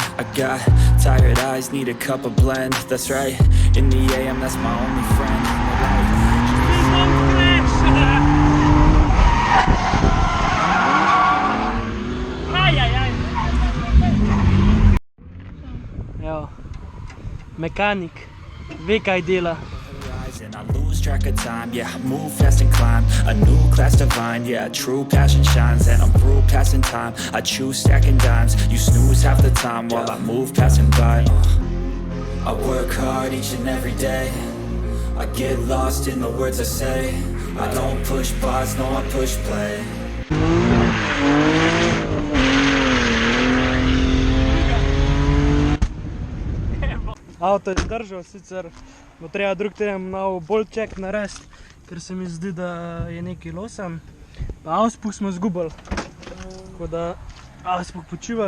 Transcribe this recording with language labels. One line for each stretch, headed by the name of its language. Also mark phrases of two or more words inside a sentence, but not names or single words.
English: I got tired eyes, need a cup of blend. That's right, in the AM, that's my only friend.
Slovenian: Evo, mekanik, ve kaj dela.
English: And I lose track of time, yeah, I move fast and climb a new class divine, yeah, true passion shines. And I'm through passing time, I choose stacking dimes. You snooze half the time while I move passing by. I work hard each and every day, I get lost in the words I say. I don't push pause, no I push play.
Slovenian: Avto je zdržal, sicer bo treba drug teden nov
English: bolt check
Slovenian: narediti, ker se mi zdi, da je nekaj losam. Pa auspuh smo zgubili, tako da auspuh počiva.